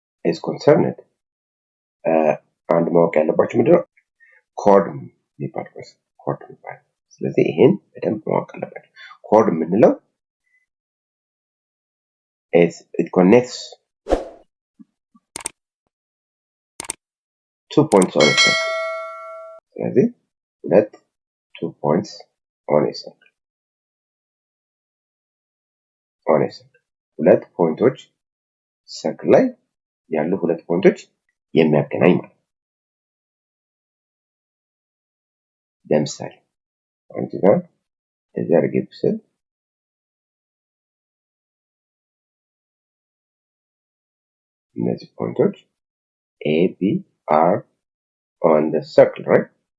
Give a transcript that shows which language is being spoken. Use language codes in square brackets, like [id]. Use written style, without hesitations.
[en] is concerned, [am] አንድ ማወቅ ያለባችሁ ምንድነው ኮርድ የሚባለው ኮርድ የሚባለው። ስለዚህ ይሄን በደንብ ማወቅ አለባችሁ። ኮርድ የምንለው [en] it connects 2 points on a circle. [am] ስለዚህ [en] 2 points on a circle. [am] ሁለት ፖይንቶች ሰርክል ላይ ያሉ 2 ፖይንቶች የሚያገናኝ ማለት ነው። ለምሳሌ አንቺ ጋር እዚህ አድርጌ ብስል እነዚህ ፖይንቶች [en] A, B are on the circle, right?